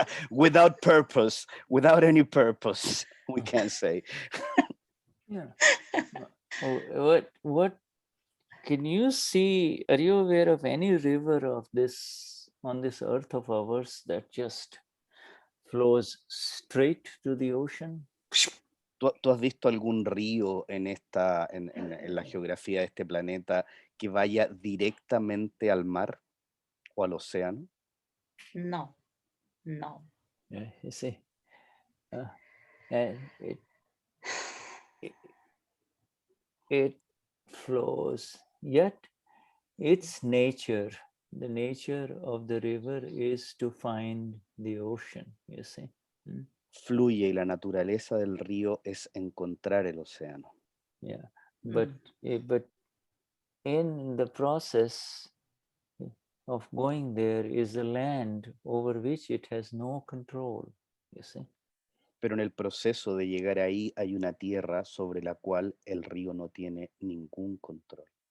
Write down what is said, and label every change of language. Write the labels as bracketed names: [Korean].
[English] without purpose, without any purpose, we can say. Yeah. What can you see? Are you aware of any river of this on this earth of ours that just flows straight to the ocean? [Spanish] ¿Tú has visto algún río en la geografía de este planeta que vaya directamente al mar o al océano? No. [English] Yeah, you see, and it flows, yet its nature, the nature of the river is to find the ocean, you see. [Spanish] Fluye y la naturaleza del río es encontrar el océano. [English] Yeah, but in the process of going there is a land over which it has no control, you see. [Spanish] Pero en el proceso de llegar ahí hay una tierra sobre la cual el río no tiene ningún control.